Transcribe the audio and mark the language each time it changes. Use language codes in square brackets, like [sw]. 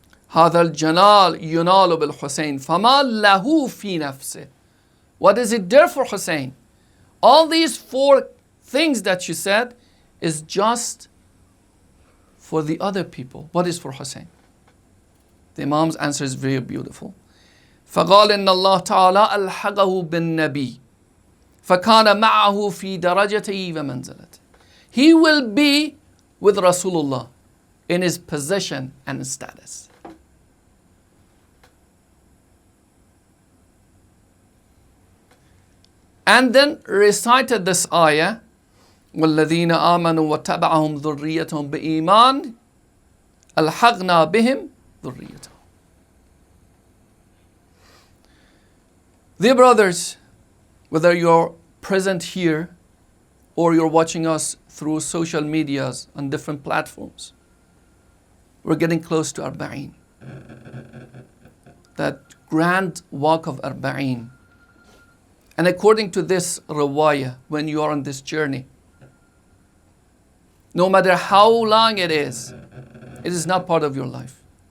[ar] هذا الجلال ينال بالحسين فما له في نفسه. [en] What is it there for Hussein? All these 4 things that you said is just for the other people. What is for Hussein? The Imam's answer is very beautiful. [ar] فقال إن الله تعالى ألحقه بالنبي فكان معه في درجته ومنزلته. [en] He will be with Rasulullah in his position and status. And then recited this ayah, [ar] وَالَّذِينَ آمَنُوا وَاتَّبَعَهُمْ ذُرِّيَّتُهُمْ بِإِيمَانٍ أَلْحَقْنَا بِهِمْ ذُرِّيَّتَهُمْ. [en] Dear brothers, whether you're present here or you're watching us through social medias on different platforms, we're getting close to Arba'een. That grand walk of Arba'een. And according to this riwayah, when you are on this journey, no matter how long it is not part of your life.